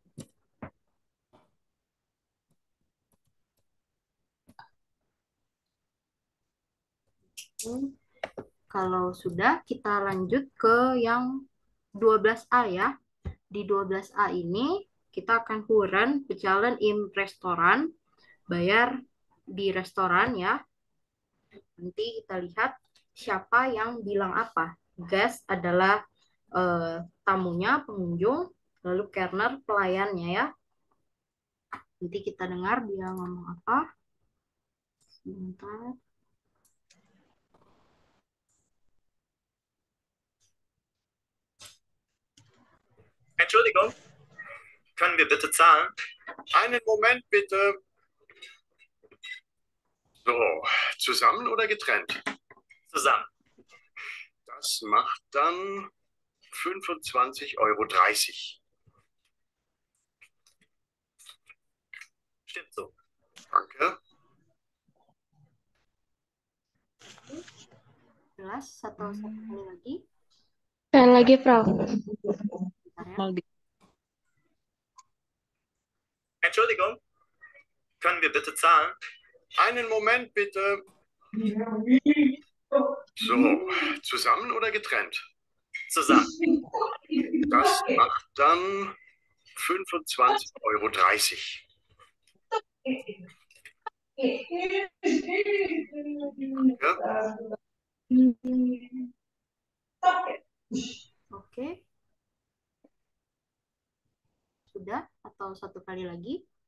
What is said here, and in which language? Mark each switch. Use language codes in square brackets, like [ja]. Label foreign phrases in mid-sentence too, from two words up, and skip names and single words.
[id] Kalau sudah, kita lanjut ke yang 12A ya. Di 12A ini, kita akan [de] huren bezahlen im restoran, [id] bayar di restoran ya. Nanti kita lihat siapa yang bilang apa. Guest adalah tamunya, pengunjung, lalu Kerner pelayannya ya. Nanti kita dengar dia ngomong apa. Sebentar. [de] Entschuldigung, können wir bitte zahlen? Einen Moment bitte. So, zusammen oder getrennt? Zusammen. Das macht dann 25,30 €. Stimmt so. Danke. [id] Jelas satu kali lagi. Sekali lagi, Prof. Bentar ya. [de] Entschuldigung, können wir bitte zahlen? Einen Moment bitte. So, zusammen oder getrennt? Zusammen. Das macht dann 25,30 €. [id] Oke. Sudah atau satu kali lagi?